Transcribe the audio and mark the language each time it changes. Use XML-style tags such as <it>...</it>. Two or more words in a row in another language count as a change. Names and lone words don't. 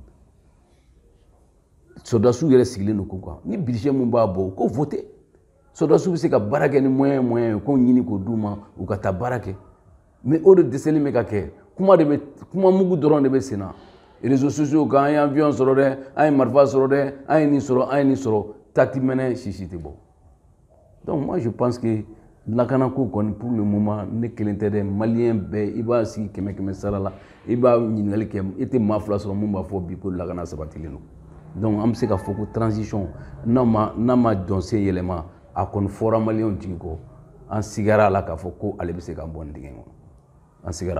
<bm>soldats yɛrɛ sigilen don ko kan ni budget mun b'a bɔ ko</bm> <fr>voter soldats</fr> <bm>bɛ se ka baara kɛ ni moyen ko ɲini k'o d'u ma u ka taa baara kɛ mais o de dɛsɛlen bɛ ka kɛ kuma mugu dɔrɔn de bɛ sen na</bm> <fr>réseaux sociaux</fr> <bm>kan an ye avion sɔrɔ dɛ an ye marifa sɔrɔ dɛ an ye nin sɔrɔ tati mɛnɛ sisi tɛ bɔ</bm> <fr>donc moi je pense que</fr> <bm>lakanako kɔni</bm> <fr>pour le moment</fr> <bm>ne kelen tɛ dɛ malien bɛɛ i b'a sigi 100 sara la i b'a ɲininkali kɛ i tɛ maa fila sɔrɔ mun b'a fɔ bi ko lakana sabatilen don donc an bɛ se ka fɔ ko transition n'a ma jɔn sen yɛlɛma a kɔni fɔra maliyɛnw jigi kɔ an sigara a la k'a fɔ ko ale bɛ se k'an bɔ nin dingɛ kɔnɔ an sigara.</bm>